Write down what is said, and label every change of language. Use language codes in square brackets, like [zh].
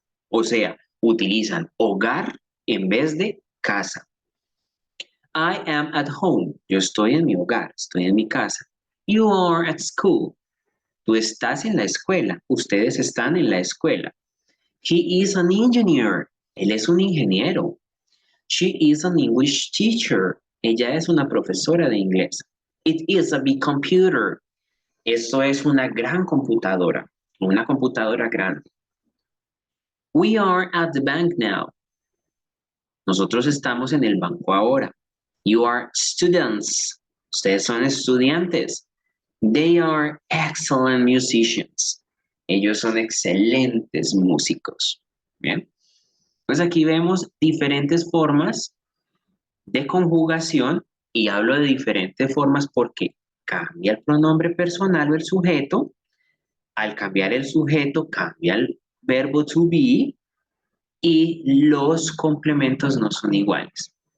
[es] O sea, utilizan hogar en vez de casa. [en] I am at home. [es] Yo estoy en mi hogar, estoy en mi casa. [en] You are at school. [es] Tú estás en la escuela. Ustedes están en la escuela. [en] He is an engineer. [es] Él es un ingeniero. [en] She is an English teacher. [es] Ella es una profesora de inglés. [en] It is a big computer. [es] Eso es una gran computadora. Una computadora grande. [en] We are at the bank now. [es] Nosotros estamos en el banco ahora. [en] You are students. [es] Ustedes son estudiantes. [en] They are excellent musicians. [es] Ellos son excelentes músicos. Bien. Pues aquí vemos diferentes formas de conjugación y hablo de diferentes formas porque cambia el pronombre personal o el sujeto. Al cambiar el sujeto, cambia el verbo to be y los complementos no son iguales.